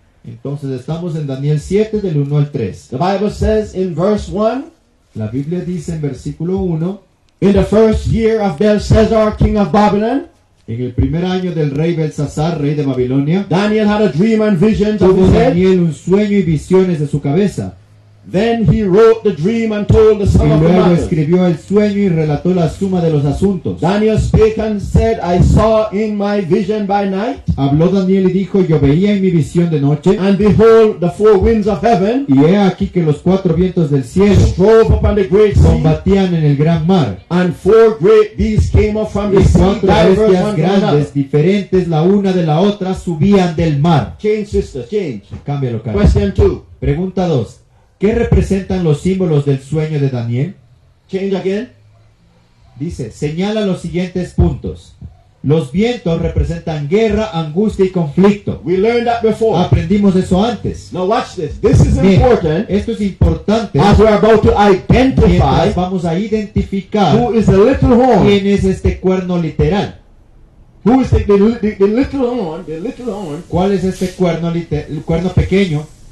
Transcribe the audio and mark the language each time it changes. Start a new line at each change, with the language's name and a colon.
Spanish: Entonces estamos en Daniel 7 del 1 al 3.
English: The Bible says in verse 1,
Spanish: La Biblia dice en versículo 1,
English: in the first year of Belshazzar, king of Babylon,
Spanish: en el primer año del rey Belsasar, rey de Babilonia,
English: Daniel had a dream and visions of
Spanish: tuvo
English: his head.
Spanish: Daniel un sueño y visiones de su cabeza.
English: Then he wrote the dream and told the
Spanish: Y
English: sum of the
Spanish: luego
English: matter.
Spanish: escribió el sueño y relató la suma de los asuntos.
English: Daniel spake and said, I saw in my vision by night,
Spanish: Habló Daniel y dijo, yo veía en mi visión de noche,
English: and behold, the four winds of heaven
Spanish: y he aquí que los 4 vientos del cielo
English: drove upon the great sea,
Spanish: combatían en el gran mar.
English: and four great beasts came up from
Spanish: Y
English: the sea,
Spanish: 4
English: diverse
Spanish: bestias
English: one from another.
Spanish: grandes, diferentes la una de la otra, subían del mar.
English: Change, sister, change.
Spanish: Cámbialo, Carlos.
English: Question 2.
Spanish: Pregunta 2. ¿Qué representan los símbolos del sueño de Daniel?
English: Change again.
Spanish: Dice, señala los siguientes puntos. Los vientos representan guerra, angustia y conflicto.
English: We learned that before.
Spanish: Aprendimos eso antes.
English: Now watch this. This is
Spanish: Bien,
English: important
Spanish: esto es importante.
English: as we're about to identify
Spanish: Mientras vamos a identificar
English: who is the little horn.
Spanish: quién es este cuerno literal.
English: Who is the little horn? The little horn
Spanish: ¿Cuál es este cuerno, el cuerno pequeño?